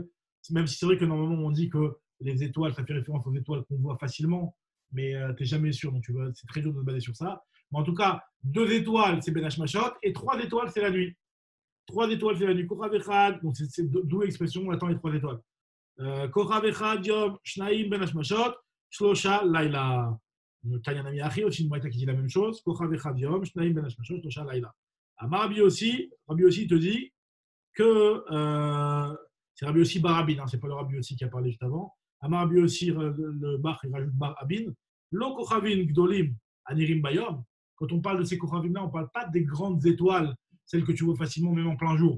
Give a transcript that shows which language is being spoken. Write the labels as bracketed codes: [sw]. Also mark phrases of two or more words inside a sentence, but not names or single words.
[fr] Même si c'est vrai que normalement, on dit que les étoiles, ça fait référence aux étoiles qu'on voit facilement, mais tu n'es jamais sûr. Donc, c'est très dur de se baser sur ça. Mais en tout cas, 2 étoiles, c'est [he] בין השמשות [fr] et 3 étoiles, c'est la nuit. 3 étoiles, c'est la nuit. [he] כוכב אחד, [fr] donc c'est d'où l'expression on attend les 3 étoiles. [he] כוכב אחד יום, שנים בין השמשות, שלושה לילה. תניא נמי הכי, [fr] aussi une braïta qui dit la même chose. [he] כוכב אחד יום, שנים בין השמשות, שלושה לילה. אמר רבי יוסי [fr] te dit que c'est Rabbi Yossi Bar Abin, c'est pas le Rabbi Yossi qui a parlé juste avant. [he] אמר רבי יוסי, [fr] le Bar, il rajoute Bar Abin. [he] לא כוכבים גדולים הנראים ביום. [fr] Quand on parle de ces Kochavim-là, on ne parle pas des grandes étoiles, celles que tu vois facilement même en plein jour.